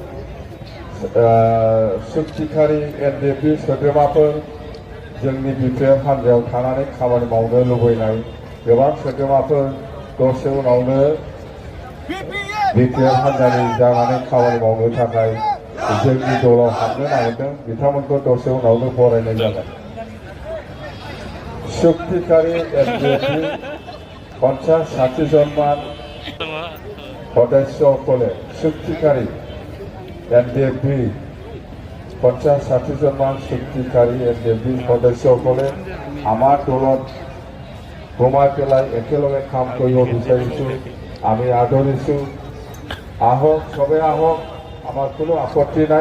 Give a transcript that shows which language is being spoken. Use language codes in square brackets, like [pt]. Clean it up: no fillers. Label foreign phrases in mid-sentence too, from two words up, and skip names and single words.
[brx] सुक्तिखारि एनडिएफबि सोद्रोमाफोर जोंनि बिपिएफ हान्जायाव थानानै खामानि मावनो लुबैनाय गोबां सोद्रोमाफोर दसे उनावनो बिपिएफ हान्जानि जानानै खामानि मावनो थाखाय जोंनि दलाव हाबनो नागिरदों बिथांमोनखौ दसे उनावनो बरायनाय जागोन। [as] চুক্তিকাৰী এনডিএফবি 50-60 জনমান সদস্যসকলে চুক্তিকাৰী এনডিএফবি 50-60 জনমান চুক্তিকাৰী এনডিএফবি সদস্যসকলে আমাৰ দলত সোমাই পেলাই একেলগে কাম কৰিব বিচাৰিছোঁ। আমি আদৰিছোঁ। আহক, চবে আহক, আমাৰ কোনো আপত্তি নাই।